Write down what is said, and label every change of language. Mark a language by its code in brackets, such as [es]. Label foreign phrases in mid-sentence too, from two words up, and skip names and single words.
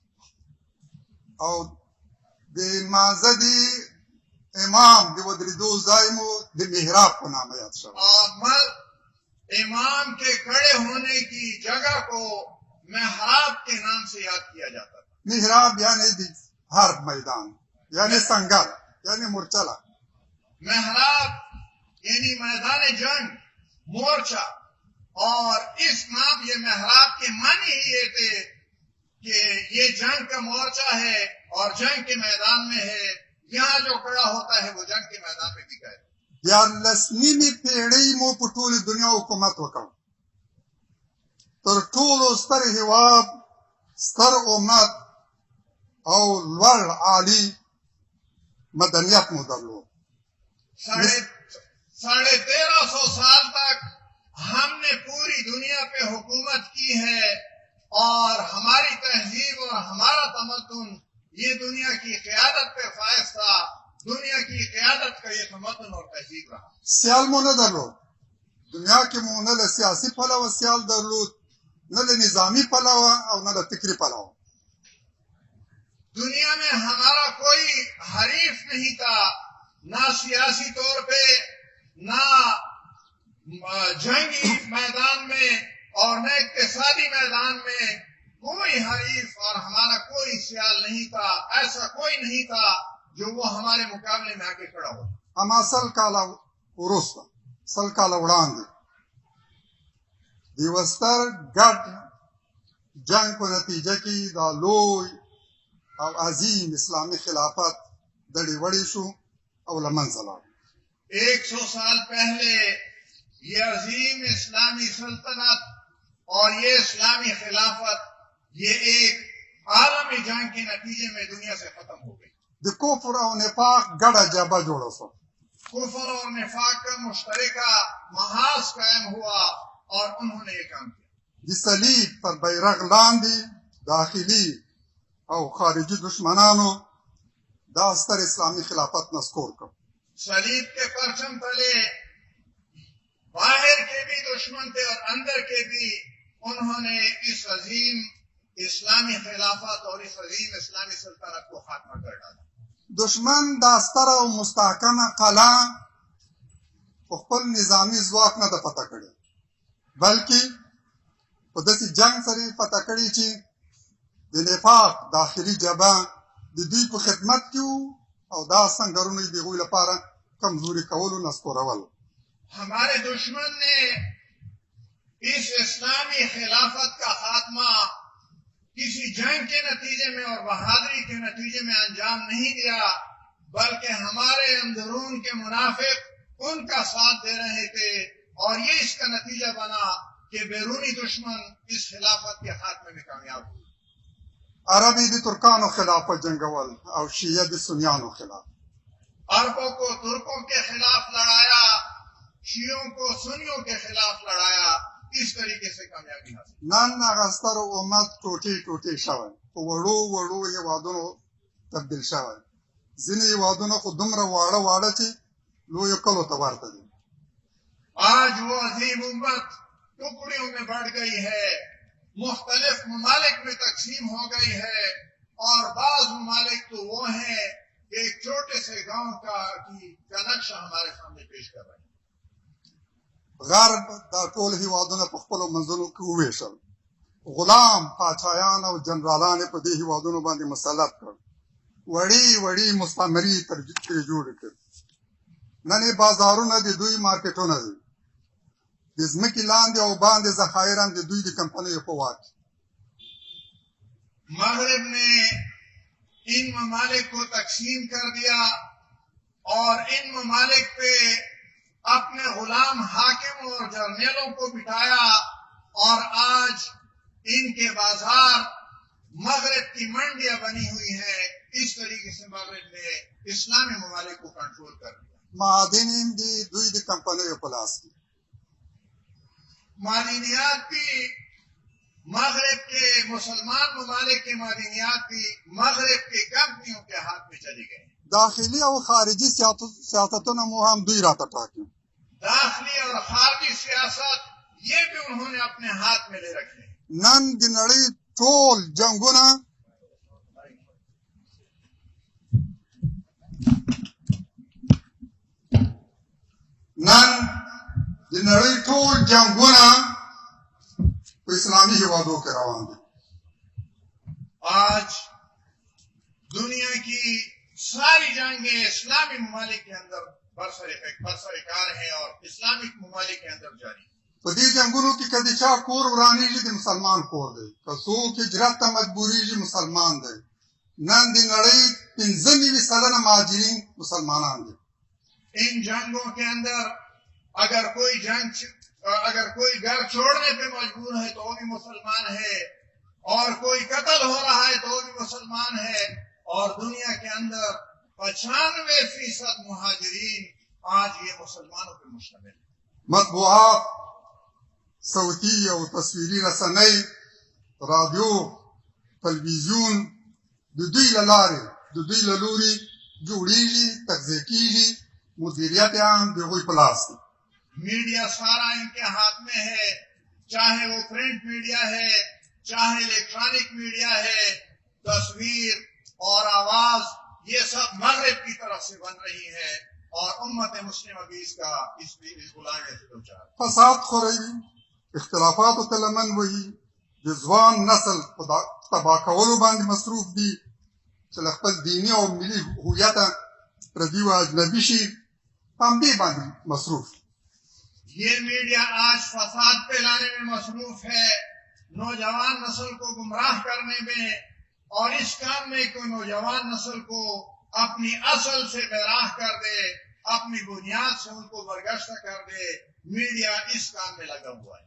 [ps] او د لمانځه د امام د ودرېدو ځای مو د محراب په نامه یاد شوی. [ur] اور امام کے کھڑے ہونے کی جگہ کو محراب کے نام سے یاد کیا جاتا تھا. [ps] محراب یعنی د حرب میدان، یعنی سنگر، یعنی مورچلہ. [ur] محراب یعنی میدان جنگ، مورچہ. اور اس نام یہ محراب کے معنی ہی یہ تھے کہ یہ جنگ کا مورچہ ہے اور جنگ کے میدان میں ہے. یہاں جو کھڑا ہوتا ہے وہ جنگ کے میدان میں بھی گئے. [ps] 14 پېړۍ مو په ټولې دنیا حکومت وکړ. تر ټولو ستر هېواد، ستر امت او لوړ عالي مدنیت مو درلود. [ur] 1350 سال تک ہم نے پوری دنیا پہ حکومت کی ہے، اور ہماری تہذیب اور ہمارا تمدن یہ دنیا کی قیادت پہ فائز تھا. دنیا کی قیادت کا یہ تمدن اور تہذیب رہا. [ps] سیال مو نه درلود. دنیا کې مو نه له سیاسي پلوه سیال درلود، نه له نظامی پلوه او نه له فکري پلوه. [ur] دنیا میں ہمارا کوئی حریف نہیں تھا، نہ سیاسی طور پہ، نہ جنگی میدان میں، اور نہ اقتصادی میدان میں. کوئی حریف اور ہمارا کوئی سیال نہیں تھا. ایسا کوئی نہیں تھا جو وہ ہمارے مقابلے میں آ کے کھڑا ہو. [ps] اما 100 کاله وروسته، 100 کاله وړاندې د یوه ستر ګډ جنګ په نتیجه کې دا لوی او عظیم اسلامی خلافت دڑی وڑی شو او له منځه لاړ. [ur] 100 سال پہلے یہ عظیم اسلامی سلطنت اور یہ اسلامی خلافت یہ ایک عالمی جنگ کے نتیجے میں دنیا سے ختم ہو گئی. [ps] د کفر او نفاق ګډه جبهه جوړه شوه. [ur] کفر اور نفاق کا مشترکہ محاذ قائم ہوا اور انہوں نے یہ کام کیا. [ps] د صلیب پر بیرغ لاندې داخلي او خارجي دشمنانو دا ستر اسلامی خلافت نسکور کړ. [ur] صلیب کے پرچم تلے باہر کے بھی دشمن تھے اور اندر کے بھی انہوں نے اس عظیم اسلامی خلافت اور اس عظیم اسلامی سلطنت کو خاتمہ کر ڈالا. [ps] دشمن دا ستره او مستحکمه قلعه په خپل نظامی ځواک نه ده فتح کړې، بلکې په داسې جنگ سره یې فتح کړې چې د نفاق داخلي جبهه د دوی په خدمت کې وو او دا سنګرونه یې د هغوی لپاره کمزوري کولو نسکورول. [ur] ہمارے دشمن نے اس اسلامی خلافت کا خاتمہ کسی جنگ کے نتیجے میں اور بہادری کے نتیجے میں انجام نہیں دیا، بلکہ ہمارے اندرون کے منافق ان کا ساتھ دے رہے تھے اور یہ اس کا نتیجہ بنا کہ بیرونی دشمن اس خلافت کے خاتمے میں کامیاب ہوئے. [ps] عربی د ترکانو خلافت جنگول او شیعه د سنیانو خلاف. [ur] عربوں کو ترکوں کے خلاف لڑایا، شیعوں کو سنیوں کے خلاف لڑایا، اس طریقے سے کامیابی حاصل. [ps] نن هغه ستر امت ټوټې ټوټې شوی، په وړو وړو هېوادونو تبدیل شوی. ځینې هېوادونه خو دومره واړه واړه چې لویو کلو ته ورته دي. [ur] آج وہ عظیم امت ٹکڑیوں میں بڑھ گئی ہے، مختلف ممالک میں تقسیم ہو گئی ہے، اور بعض ممالک تو وہ ہیں کہ ایک چھوٹے سے گاؤں کا نقشہ ہمارے سامنے پیش کر رہے ہیں. [ps] غرب دا ټول هېوادونه په خپلو منځونو کې وویشل. غلام پاچایان او جنرالان په دې هېوادونو باندې مسلط کړ. وړې وړې مستعمرې ترې جوړې کړې. نن یې بازارونه د دوی مارکیټونه دي. د ځمکې لاندې او باندې ذخایر هم د دوی د کمپنیو په واک. [ur] مغرب نے ان ممالک کو تقسیم کر دیا اور ان ممالک پہ اپنے غلام حاکم اور جرنیلوں کو بٹھایا، اور آج ان کے بازار مغرب کی منڈیاں بنی ہوئی ہیں. اس طریقے سے مغرب نے اسلامی ممالک کو کنٹرول کر دیا. [ps] معادن هم د دوی د کمپنیو په لاس کې. [ur] معدنیات بھی مغرب کے مسلمان ممالک کے معدنیات بھی مغرب کے کمپنیوں کے ہاتھ میں چلی گئی. [ps] داخلي او خارجي سیاستونه مو هم دوی راته ټاکي. [ur] داخلی اور خارجی سیاست یہ بھی انہوں نے اپنے ہاتھ میں لے رکھے. [ps] نن د نړۍ ټول جنگونه په اسلامي هېوادو کې روان دي. [ur] آج دنیا کی ساری جنگیں اسلامی ممالک کے اندر برسر ہیں اور اسلامک ممالک کے اندر جاری. [ps] په دې جنګونو کې که د چا کور ورانېږي د مسلمان کور دی، که څوک هجرت ته مجبورېږي مسلمان دی. نن د نړۍ 95% مهاجرین مسلمانان دي. [ur] ان جنگوں کے اندر اگر کوئی گھر چھوڑنے پہ مجبور ہے تو وہ بھی مسلمان ہے، اور کوئی قتل ہو رہا ہے تو وہ بھی مسلمان ہے، اور دنیا کے اندر 95% مہاجرین آج یہ مسلمانوں پہ مشتمل ہے. [ps] مطبوعات، صوتی او تصویري رسنۍ، رادیو، تلویزیون د دوی له لارې د دوی له لوري جوړېږي، تغذیه کېږي، مدیریت یې هم د هغوی په لاس دی. [ur] میڈیا سارا ان کے ہاتھ میں ہے، چاہے وہ پرنٹ میڈیا ہے، چاہے الیکٹرانک میڈیا ہے. تصویر اور آواز یہ سب مغرب کی طرف سے بن رہی ہے، اور امت مسلم ابھی اس غلامی سے دوچار. [ps] فساد خوروي، اختلافاتو ته لمن وهي، د ځوان نسل په تباه کولو باندې مصروف دي چې له خپل دیني او ملي هویته پردي و اجنبي شي، په همدې باندې مصروف. [ur] یہ میڈیا آج فساد پھیلانے میں مصروف ہے، نوجوان نسل کو گمراہ کرنے میں، اور اس کام میں کوئی نوجوان نسل کو اپنی اصل سے بیراہ کر دے، اپنی بنیاد سے ان کو برگشتہ کر دے، میڈیا اس کام میں لگا ہوا ہے.